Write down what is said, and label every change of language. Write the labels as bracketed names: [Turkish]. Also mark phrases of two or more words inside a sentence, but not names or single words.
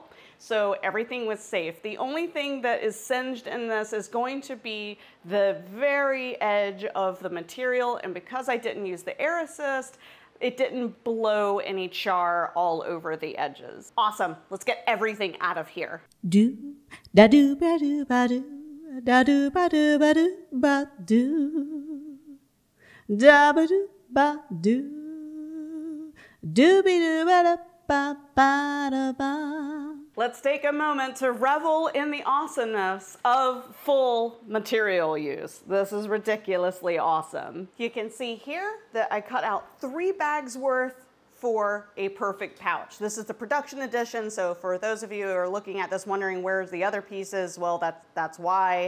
[English] So everything was safe. The only thing that is singed in this is going to be the very edge of the material, and because I didn't use the air assist, it didn't blow any char all over the edges. Awesome, let's get everything out of here. Do da do ba do ba do da do ba do ba do ba do da ba do ba do do be do ba da ba ba da ba. Let's take a moment to revel in the awesomeness of full material use. This is ridiculously awesome. You can see here that I cut out 3 bags worth for a perfect pouch. This is the production edition, so for those of you who are looking at this wondering where's the other pieces, well, that's why.